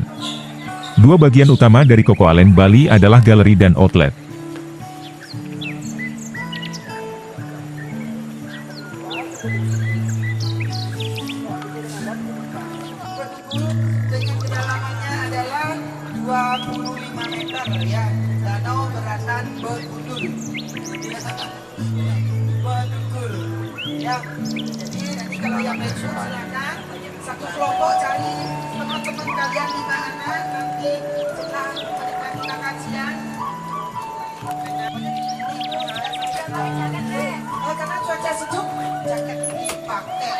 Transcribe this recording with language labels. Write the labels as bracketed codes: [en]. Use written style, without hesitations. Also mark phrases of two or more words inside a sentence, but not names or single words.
[id] 2 bagian utama dari Koko Alen Bali adalah galeri dan outlet. Dengan kedalamannya adalah 25 meter ya, danau beratan Bedugul. Bedugul ya. Jadi nanti kalau yang pensiun silakan satu kelompok cari teman-teman kalian 5 anak nanti setelah menikmati makan siang. Oh, karena cuaca sejuk, jaket ini pakai.